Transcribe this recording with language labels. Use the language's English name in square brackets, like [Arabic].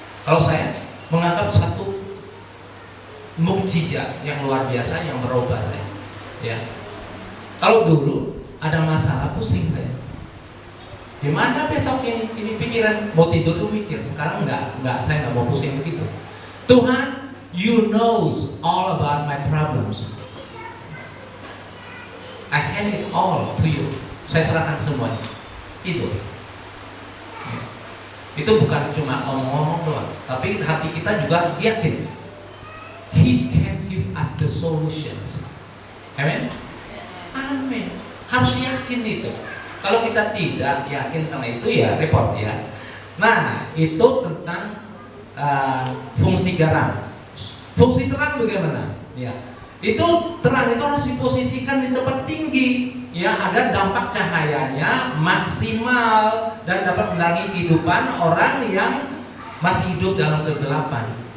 [Indonesian] Kalau saya menganggap satu mukjizat yang luar biasa yang merubah saya. Ya. Kalau dulu ada masalah pusing saya. Gimana besok ini pikiran, mau tidur tuh mikir. Sekarang enggak, saya nggak mau pusing begitu. Tuhan, [English] you knows all about my problems. I hand it all to you. [Indonesian] Saya serahkan semuanya. Tidur. Ya. Itu bukan cuma ngomong-ngomong doang, tapi hati kita juga yakin. [English] He can give us the solutions. [Indonesian] Amen. Amin. Harus yakin itu. Kalau kita tidak yakin karena itu ya repot ya. Nah, itu tentang fungsi garam. Fungsi terang bagaimana? Ya. Itu terang itu harus diposisikan di tempat tinggi ya, agar dampak cahayanya maksimal dan dapat menerangi kehidupan orang yang masih hidup dalam kegelapan.